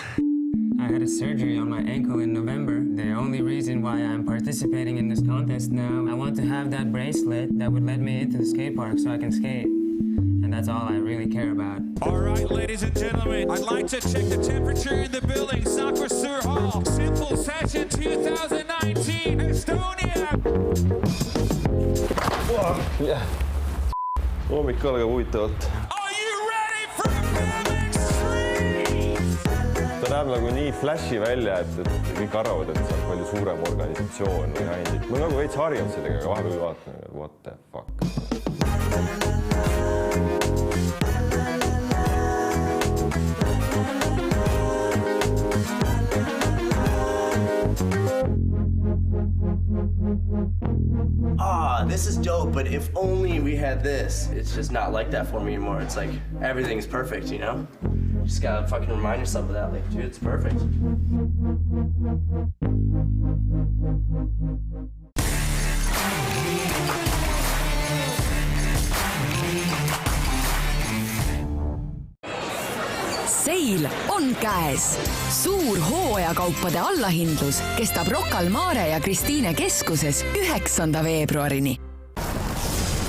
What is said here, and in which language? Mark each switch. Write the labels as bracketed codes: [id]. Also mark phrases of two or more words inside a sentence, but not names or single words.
[en] I had a surgery on my ankle in November. The only reason why I'm participating in this contest now, I want to have that bracelet that would let me into the skate park so I can skate. And that's all I really care about. All right, ladies and gentlemen, I'd like to check the temperature in the building. Sakur Hall, Simple Session 2019, Estonia! Yeah. [et] Hommik algab huvitavalt. Ta näeb nagu nii flashi välja, et kõik arvavad, et see on palju suurem organisatsioon või häindid. Ma nagu veits harjunud sellega, aga vahepeal vaatan, [en] what the fuck. This is dope, but if only we had this. It's just not like that for me anymore. It's like everything's perfect, you know? You just gotta fucking remind yourself of that. Like, dude, it's perfect. [et] Seil on käes. Suur hooajakaupade allahindlus kestab Rocca al Mare ja Kristiine keskuses 9.